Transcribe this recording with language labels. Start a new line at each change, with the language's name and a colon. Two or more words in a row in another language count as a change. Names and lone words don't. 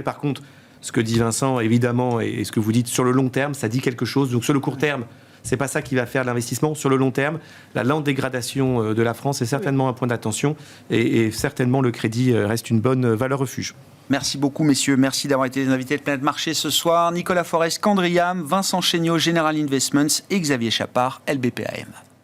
French: Par contre, ce que dit Vincent, évidemment, et ce que vous dites sur le long terme, ça dit quelque chose. Donc sur le court terme, c'est pas ça qui va faire l'investissement. Sur le long terme, la lente dégradation de la France est certainement un point d'attention et certainement le crédit reste une bonne valeur refuge. Merci beaucoup, messieurs. Merci d'avoir été les invités de Planète Marché ce soir. Nicolas Forest, Candriam, Vincent Chéniaud, General Investments et Xavier Chapard, LBPAM.